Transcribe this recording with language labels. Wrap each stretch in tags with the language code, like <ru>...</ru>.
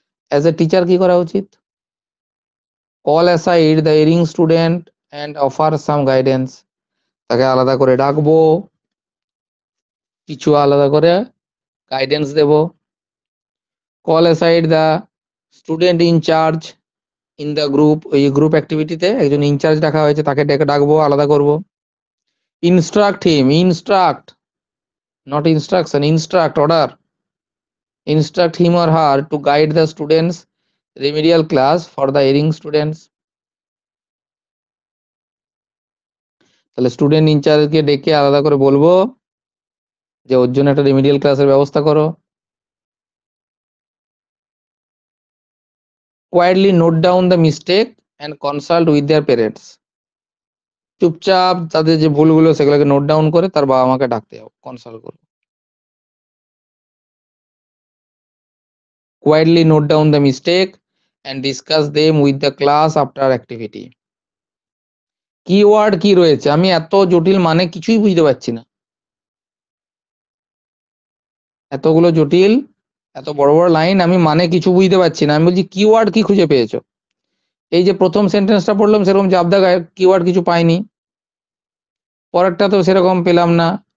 <en>as a teacher</en> <bn>কি করা উচিত?</bn> <en>call aside the erring student and offer some guidance,</en> <bn>তাকে আলাদা করে ডাকবো, কিছু আলাদা করে guidance Dev.</bn> <en>call aside the student incharge in the group,</en> <bn>ওই গ্রুপ অ্যাক্টিভিটিতে একজন ইনচার্জ ডাকা হয়েছে, তাকে ডেকে ডাকবো, আলাদা করব।</bn> <en>Instruct him, instruct, not instruction, instruct, order. Instruct him or her to guide the students remedial class for the erring students.</en> <bn>তাহলে স্টুডেন্ট ইনচার্জকে ডেকে আলাদা করে বলবো যে ওর জন্য একটা রেমিডিয়াল ক্লাসের ব্যবস্থা করো।</bn> <en>Quietly note down the mistake and consult with their parents.</en> <bn>চুপচাপ তাদের যে ভুলগুলো সেগুলোকে নোট ডাউন করে তার বাবা মাকে ডাকতে যাও, কনসাল্ট করো।</bn> <en>Quietly note down the mistake and discuss them with the class after activity.</en> <bn>Keyword কি রয়েছে? আমি এত জটিল মানে কিছুই বুঝতে পারছি না, এতগুলো জটিল, এত বড় বড় লাইন, আমি মানে কিছু বুঝতে পারছি না। আমি বলছি কিওয়ার্ড কি খুঁজে পেয়েছো? এই যে প্রথম সেন্টেন্সটা পড়লাম সেরকম জাবদা গায়ে কিওয়ার্ড কিছু পাইনি, পরেরটা তো সেরকম পেলাম না।</bn>